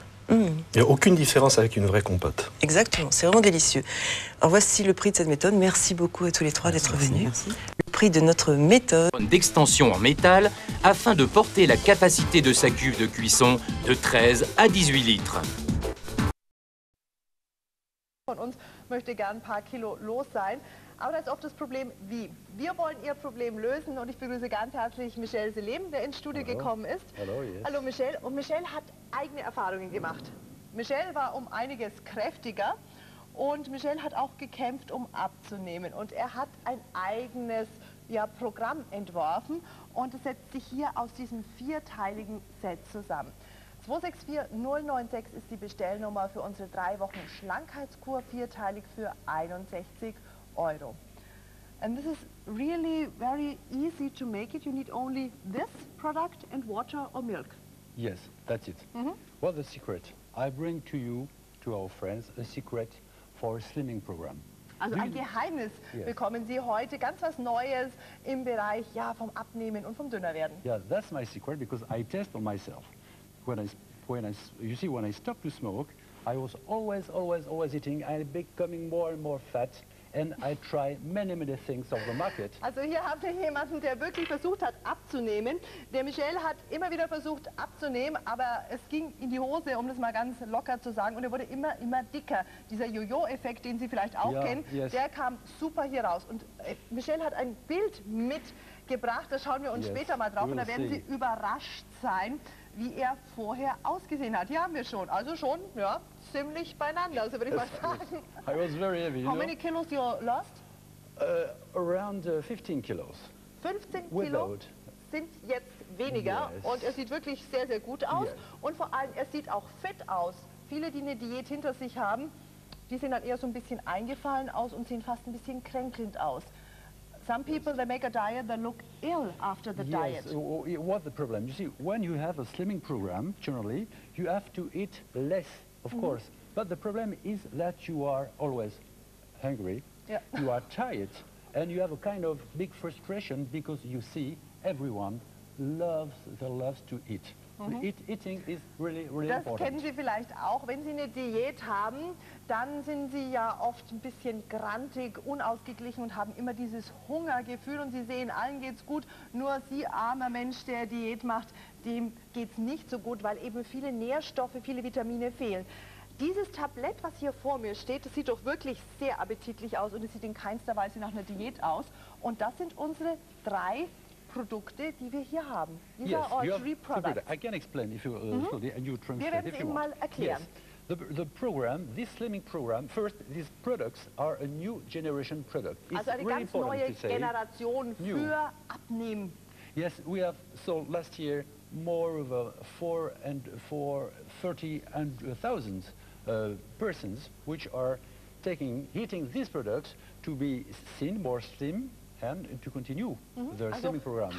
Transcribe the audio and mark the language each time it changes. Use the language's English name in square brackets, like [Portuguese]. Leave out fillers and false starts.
[French] Il n'y a aucune différence avec une vraie compote. Exactement, c'est vraiment délicieux. Alors voici le prix de cette méthode. Merci beaucoup à tous les 3 d'être venus. Merci. Le prix de notre méthode. D'extension en métal afin de porter la capacité de sa cuve de cuisson de 13 à 18 litres. [German] von uns möchte gern ein paar Kilo los sein. Aber da ist oft das Problem, wie? Wir wollen Ihr Problem lösen und ich begrüße ganz herzlich Michel Selem, der ins Studio gekommen ist. Hallo, yes. Hallo Michel. Und Michel hat eigene Erfahrungen gemacht. Michel war um einiges kräftiger und Michel hat auch gekämpft, um abzunehmen. Und er hat ein eigenes Programm entworfen und es setzt sich hier aus diesem vierteiligen Set zusammen. 264096 ist die Bestellnummer für unsere 3 Wochen Schlankheitskur, vierteilig für 61 €. [English] And this is really very easy to make it. You need only this product and water or milk. Yes, that's it. Well, the secret. I bring to you, to our friends, a secret for a slimming program. [German] Also ein Geheimnis bekommen Sie heute, ganz was Neues im Bereich vom Abnehmen und vom Dünnerwerden. [English] Yeah, that's my secret because I test on myself. When I stopped to smoke, I was always eating and becoming more and more fat. And I try many things of the market. [German] Also hier haben wir jemanden, der wirklich versucht hat abzunehmen. Der Michel hat immer wieder versucht abzunehmen, aber es ging in die Hose, um das mal ganz locker zu sagen. Und er wurde immer dicker. Dieser Jojo-Effekt, den Sie vielleicht auch kennen, der kam super hier raus. Und Michel hat ein Bild mitgebracht, da schauen wir uns später mal drauf. Und da werden Sie überrascht sein, wie er vorher ausgesehen hat. Hier haben wir schon, also schon, ziemlich beieinander, also würde ich mal sagen. [English] I was very heavy. How many kilos you lost? Around 15 kilos. [German] 15 Kilo sind jetzt weniger und er sieht wirklich sehr, sehr gut aus und vor allem, er sieht auch fit aus. Viele, die eine Diät hinter sich haben, die sehen dann eher so ein bisschen eingefallen aus und sehen fast ein bisschen kränkelnd aus. [English] Some people, they make a diet, they look ill after the diet. What's the problem? You see, when you have a slimming program, generally, you have to eat less, of course. But the problem is that you are always hungry, you are tired, and you have a kind of big frustration because you see everyone loves to eat. Eating is really important. [German] Das kennen Sie vielleicht auch. Wenn Sie eine Diät haben, dann sind Sie ja oft ein bisschen grantig, unausgeglichen und haben immer dieses Hungergefühl und Sie sehen, allen geht's gut, nur Sie, armer Mensch, der Diät macht, dem geht's nicht so gut, weil eben viele Nährstoffe, viele Vitamine fehlen. Dieses Tablett, was hier vor mir steht, das sieht doch wirklich sehr appetitlich aus und es sieht in keinster Weise nach einer Diät aus. Und das sind unsere 3 Produkte, die wir hier haben. [English] These are our 3 products. I can explain if you slowly and you translate. [German] Wir werden es Ihnen mal erklären. [English] The program, this slimming program, first, these products are a new generation product. It's [German] also eine ganz neue Generation für Abnehmen. [English] Yes, we have sold last year more of 30,000 persons which are eating these products to be thin, more slim, and to continue their slimming program.